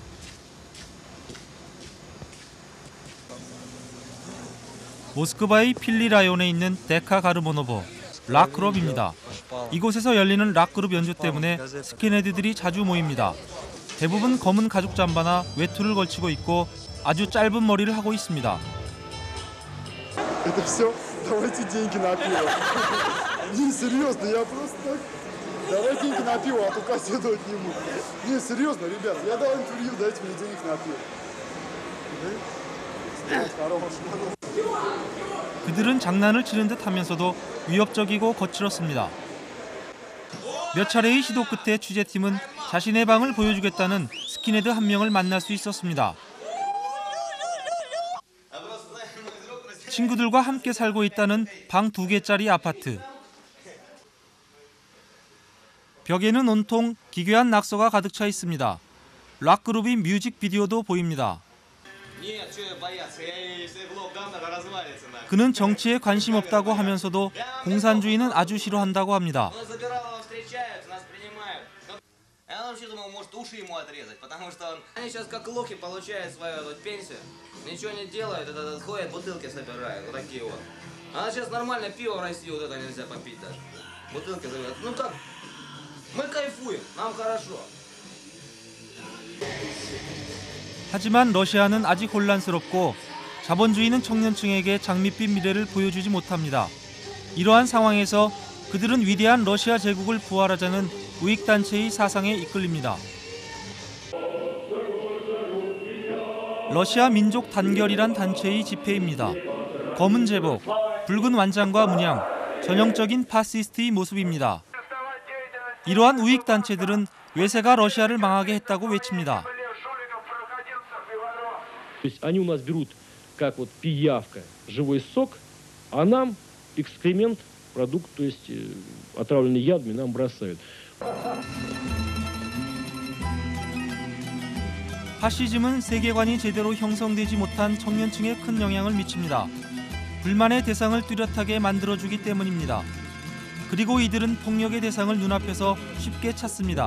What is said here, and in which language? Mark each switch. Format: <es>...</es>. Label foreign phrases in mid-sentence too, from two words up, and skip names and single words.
<ko>모스크바의 필리라이온에 있는 데카 가르모노보, 락클럽입니다. 이곳에서 열리는 락그룹 연주 때문에 스킨헤드들이 자주 모입니다. 대부분 검은 가죽 잠바나 외투를 걸치고 있고 아주 짧은 머리를 하고 있습니다.</ko> <ru>Это все, давайте деньги на пиво. Не, серьезно, я просто так. Давай деньги на пиво, а то кассету отниму. Не, серьезно, ребят, я дал интервью, дайте мне денег на пиво.</ru> <ko>그들은 장난을 치는 듯 하면서도 위협적이고 거칠었습니다. 몇 차례의 시도 끝에 취재팀은 자신의 방을 보여주겠다는 스킨헤드 한 명을 만날 수 있었습니다. 친구들과 함께 살고 있다는 방 2개짜리 아파트. 벽에는 온통 기괴한 낙서가 가득 차 있습니다. 락그룹의 뮤직비디오도 보입니다. 그는 정치에 관심 없다고 하면서도 공산주의는 아주 싫어한다고 합니다.</ko> <ru>Я вообще думал, может, уши ему отрезать, потому что они сейчас как лохи получают свою пенсию, ничего не делают, ходят, бутылки собирают, вот такие вот. А сейчас нормально пиво в России вот это нельзя попить даже. Бутылки собирают. Ну как? Мы кайфуем, нам хорошо.</ru> <ko>하지만 러시아는 아직 혼란스럽고 자본주의는 청년층에게 장밋빛 미래를 보여주지 못합니다. 이러한 상황에서 그들은 위대한 러시아 제국을 부활하자는 우익단체의 사상에 이끌립니다. 러시아 민족 단결이란 단체의 집회입니다. 검은 제복, 붉은 완장과 문양, 전형적인 파시스트의 모습입니다. 이러한 우익단체들은 외세가 러시아를 망하게 했다고 외칩니다.</ko> <ru>Они у нас берут как вот пиявка живой сок, а нам экскремент, продукт, то есть отравленный ядами нам бросают.</ru> <ko>파시즘은 세계관이 제대로 형성되지 못한 청년층에 큰 영향을 미칩니다. 불만의 대상을 뚜렷하게 만들어주기 때문입니다. 그리고 이들은 폭력의 대상을 눈앞에서 쉽게 찾습니다.</ko>